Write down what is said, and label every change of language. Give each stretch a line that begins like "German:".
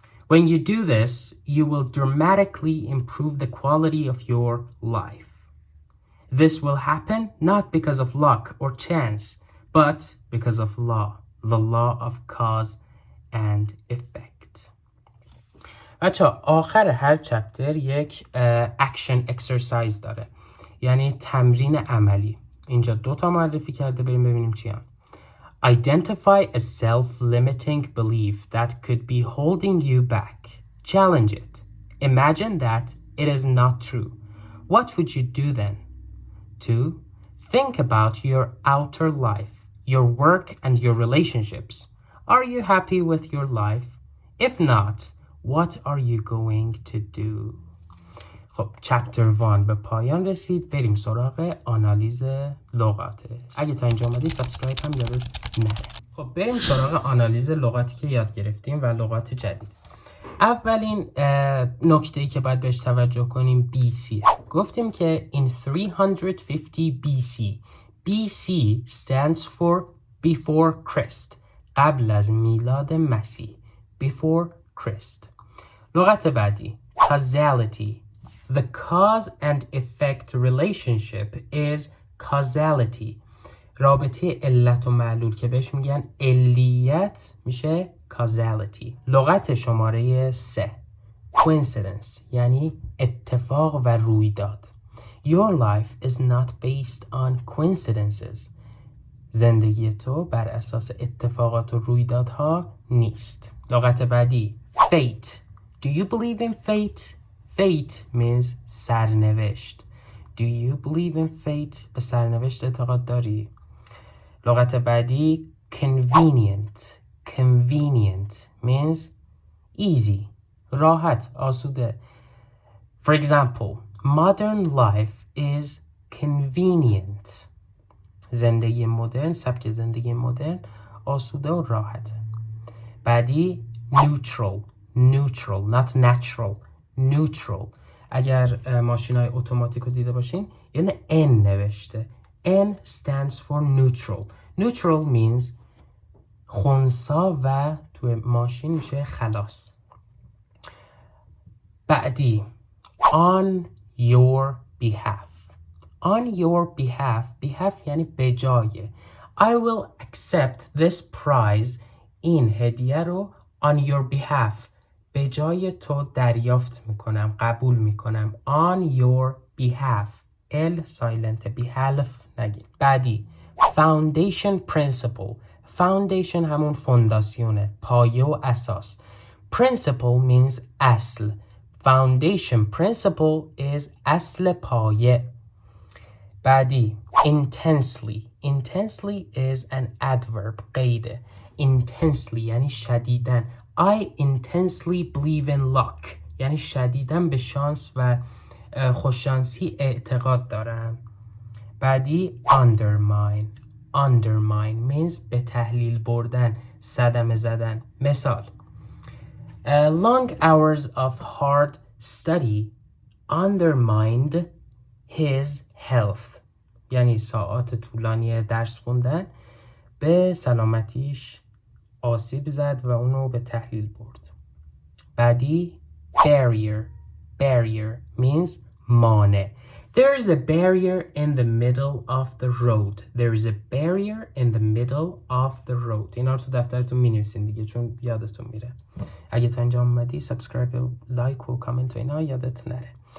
English: When you do this, you will dramatically improve the quality of your life. This will happen not because of luck or chance, but because of law, the law of cause and effect.
Persian: بچه آخر هر چپتر یک اکشن اکسرسایز داره، یعنی تمرین عملی. اینجا 2 تا معرفی کرده، بریم ببینیم چی هم.
English: Identify a self-limiting belief that could be holding you back. Challenge it. Imagine that it is not true. What would you do then? 2. Think about your outer life, your work and your relationships. Are you happy with your life? If not, what are you going to do?
Persian: خب چپتر 1 به پایان رسید. بریم سراغ آنالیز لغات. اگه تا اینجا اومدی سابسکرایب هم یادت نره. خب بریم سراغ آنالیز لغاتی که یاد گرفتیم و لغات جدید. اولین نکته‌ای که باید بهش توجه کنیم BC. گفتیم که
English: in 350 BC. BC stands for before Christ.
Persian: قبل از میلاد مسیح.
English: Before Christ.
Persian: لغت بعدی causality.
English: The cause and effect relationship is causality.
Persian: رابطه علت و معلول که بهش میگن علیت میشه causality. لغت شماره 3 coincidence یعنی اتفاق و رویداد.
English: Your life is not based on coincidences.
Persian: زندگی تو بر اساس اتفاقات و رویدادها نیست. لغت بعدی fate.
English: Do you believe in fate? Fate means سرنوشت. Do you believe in fate?
Persian: به سرنوشت اعتقاد داری؟ لغت بعدی convenient.
English: Convenient means easy.
Persian: راحت، آسوده.
English: For example, modern life is convenient.
Persian: زندگی مدرن، سبک زندگی مدرن آسوده و راحته. بعدی neutral.
English: Neutral, not natural. Neutral.
Persian: اگر ماشین‌های اتوماتیک رو دیده باشین یعنی N نوشته.
English: N stands for neutral. Neutral means
Persian: خنثی و تو ماشین میشه خلاص.
English: بعدی on your behalf. On your behalf.
Persian: Behalf یعنی به جای.
English: I will accept this prize.
Persian: این هدیه رو
English: on your behalf.
Persian: به جای تو دریافت میکنم، قبول میکنم.
English: On your behalf. L silent.
Persian: behalf نگید. بعدی foundation principle. Foundation همون فونداسیونه، پایه و اساس.
English: Principle means اصل. Foundation principle is
Persian: اصل پایه. بعدی intensely.
English: Intensely is an adverb. قیده.
Persian: Intensely یعنی شدیداً.
English: I intensely believe in luck.
Persian: یعنی شدیداً به شانس و خوششانسی اعتقاد دارم. بعدی undermine.
English: Undermine means
Persian: به تحلیل بردن، صدمه زدن.
English: مثال long hours of hard study undermined his health.
Persian: یعنی ساعات طولانی درس خوندن به سلامتیش آسیب زد و اونو به تحلیل برد.
English: بعدی barrier. Barrier means مانع. There is a barrier in the middle of the road. There is a barrier in the middle of the road.
Persian: اینا رو تو دفترتون می‌نویسین دیگه چون یادتون میره. اگه تا اینجا اومدی سابسکرایب و لایک و کامنت و اینا یادت نره.